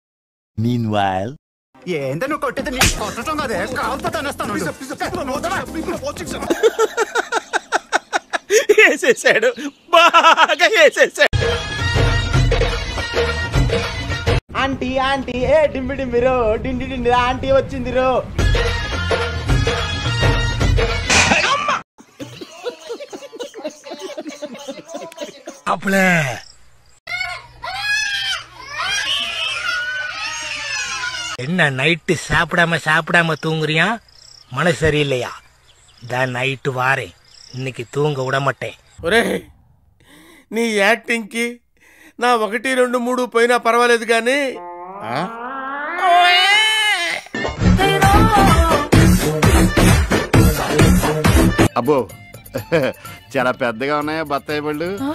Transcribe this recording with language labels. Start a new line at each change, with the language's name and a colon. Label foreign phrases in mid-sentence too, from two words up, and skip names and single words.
Telugu: ఏంత నువ్వు కొట్టేది నీ కొట్టడం కదే, కాలుతో తనేస్తాను. వేసేసాడు, బాగా వేసేసాడు. ఆంటీ ఆంటీ ఏ డింబి డింబిరో, డిండి డిండి ఆంటీ వచ్చిందిరో.
Tamil: அப்புளே என்ன நைட்டு சாப்பிடாம தூங்குறியா? மனசு சரியில்லையா? தான் நைட்டு வாரேன், இன்னைக்கு தூங்க விட மாட்டேன்.
Telugu: ఒరే, నీ యాక్టింగ్ కి నా 1, 2, 3 పోయినా పర్వాలేదు కానీ అబ్బో చాలా పెద్దగా ఉన్నాయా బత్తాయి పళ్ళు?